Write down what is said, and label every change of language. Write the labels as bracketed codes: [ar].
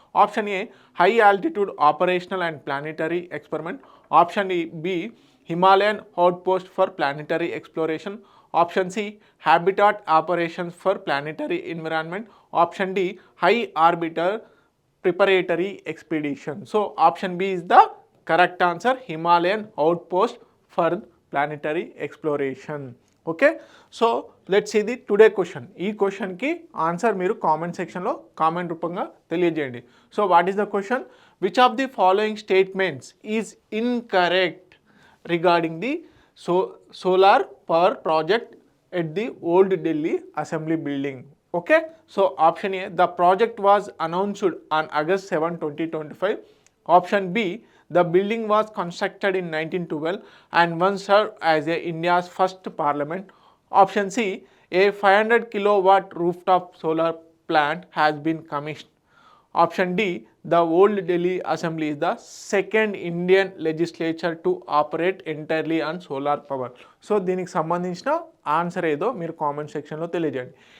[en] Option A high altitude operational and planetary experiment. Option B Himalayan outpost for planetary exploration. Option C habitat operations for planetary environment. Option D high orbiter preparatory expedition. So option B is the correct answer, Himalayan outpost for planetary exploration. Okay, so let's see the today question. [te] ఈ question కి answer మీరు comment section లో comment రూపంగా తెలియజేయండి. [en] So what is the question? Which of the following statements is incorrect regarding the solar power project at the old Delhi assembly building? Okay, so option A, the project was announced on August 7, 2025. Option B, the building was constructed in 1912 and once served as India's first parliament. Option C, a 500 kilowatt rooftop solar plant has been commissioned. Option D, the old Delhi assembly is the second Indian legislature to operate entirely on solar power. [te] So దీనికి సంబంధించిన answer ఏదో మీరు comment సెక్షన్లో తెలియజేయండి.